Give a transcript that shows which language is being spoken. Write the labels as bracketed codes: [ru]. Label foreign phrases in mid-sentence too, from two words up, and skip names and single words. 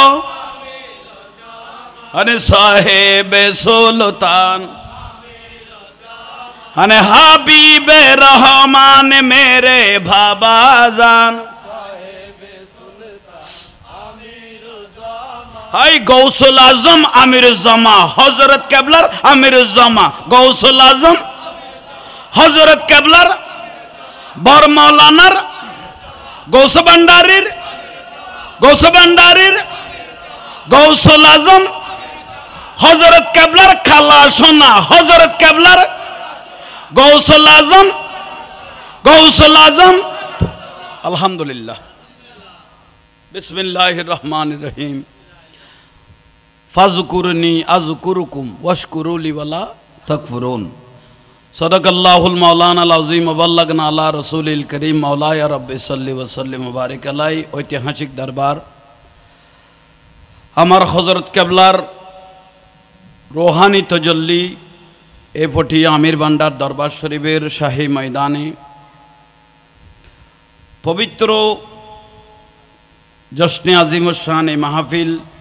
[hi] अरे साहेब सुल्तान अने हबीबे रहमान मेरे बाबा जान [bn] হায় গৌসুল আজম আমিরুজ্জামা হজরত কেবলার আমিরুজ্জামা গৌসুল আজম হজরত কেবলার বড় মৌলানার গৌস ভান্ডারীর গৌসুল আজম হজরত কেবলার খালা সোনা হজরত কেবলার গৌসুল আজম আলহামদুলিল্লাহ। [ar] بسم الله الرحمن الرحيم. فاذكروني أذكركم واشكروا لي ولا تكفرون. صدق الله مولانا العظيم وبلغنا على رسوله الكريم. مولاي ربي صل وسلم وبارك عليه. [bn] ঐতিহাসিক দরবার, আমার হযরত কেবলার রোহানি তজল্লি এ ফটিয়া আমির ভান্ডার দরবার শরীফের শাহী ময়দানে পবিত্র জশ্নে আজিমুশ শান এ মাহফিল